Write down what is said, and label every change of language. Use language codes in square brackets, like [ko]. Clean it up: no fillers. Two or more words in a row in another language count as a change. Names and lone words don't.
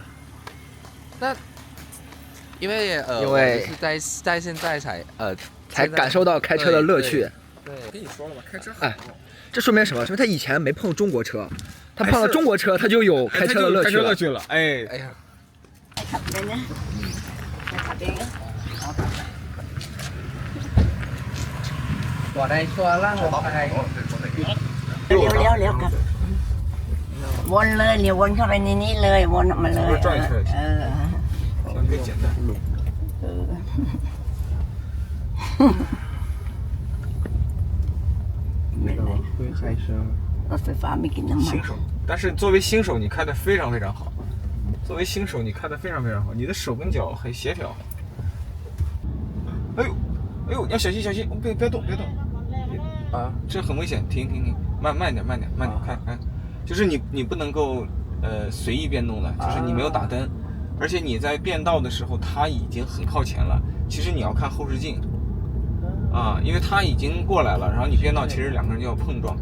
[zh] 那因为我是在现在才感受到开车的乐趣。对，跟你说了吧，开车哎，这说明什么？说明他以前没碰中国车，他碰到中国车，他就有开车的乐趣了。哎呀， [th] ขับได้นะขับเองนะ [zh] 我来说让我开。 [th] เลี้ยวครับวนเลยเลี้ยววนเข้าไปในนี้เลยวนออกมาเลย [zh] 简单。 [th] ไม่เลย [zh] 会开车 [th] รถไฟฟ้าไม่กินน้ำมัน [zh] 新手，但是作为新手，你开得非常非常好。作为新手，你开得非常非常好，你的手跟脚很协调。哎呦，哎呦，要小心小心，别动别动。啊，这很危险，停，慢点看，就是你不能够随意变动的，就是你没有打灯，而且你在变道的时候，它已经很靠前了，其实你要看后视镜，啊，因为它已经过来了，然后你变道，其实两个人就要碰撞。